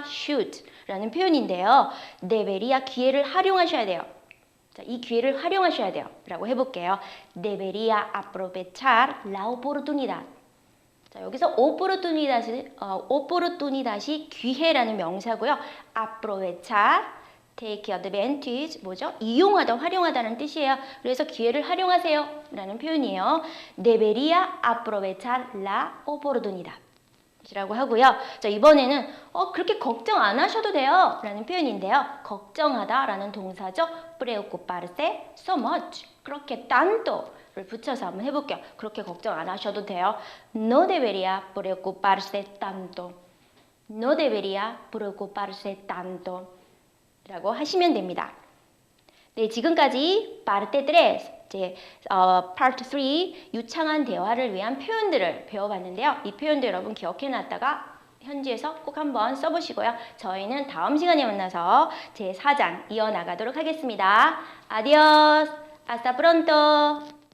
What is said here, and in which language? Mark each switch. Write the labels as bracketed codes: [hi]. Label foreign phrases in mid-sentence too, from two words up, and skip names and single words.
[ko] should 라는 표현인데요. debería 기회를 활용하셔야 돼요. 자, 이 기회를 활용하셔야 돼요. 라고 해볼게요. [es] debería aprovechar la oportunidad. [ko] 자, 여기서 oportunidad이 기회라는 명사고요. aprovechar [en] take advantage, [ko] 뭐죠? 이용하다, 활용하다는 뜻이에요. 그래서 기회를 활용하세요 라는 표현이에요. [es] Debería aprovechar la oportunidad [ko] 이라고 하고요. 자, 이번에는 그렇게 걱정 안 하셔도 돼요 라는 표현인데요. 걱정하다 라는 동사죠. preocuparse [en] so much, [ko] 그렇게 tanto를 붙여서 한번 해볼게요. 그렇게 걱정 안 하셔도 돼요. [es] No debería preocuparse tanto. No debería preocuparse tanto [ko] 라고 하시면 됩니다. 네, 지금까지 parte 3, 이제 part 3 유창한 대화를 위한 표현들을 배워봤는데요. 이 표현들 여러분 기억해놨다가 현지에서 꼭 한번 써보시고요. 저희는 다음 시간에 만나서 제 4장 이어나가도록 하겠습니다. [es] Adiós, hasta pronto.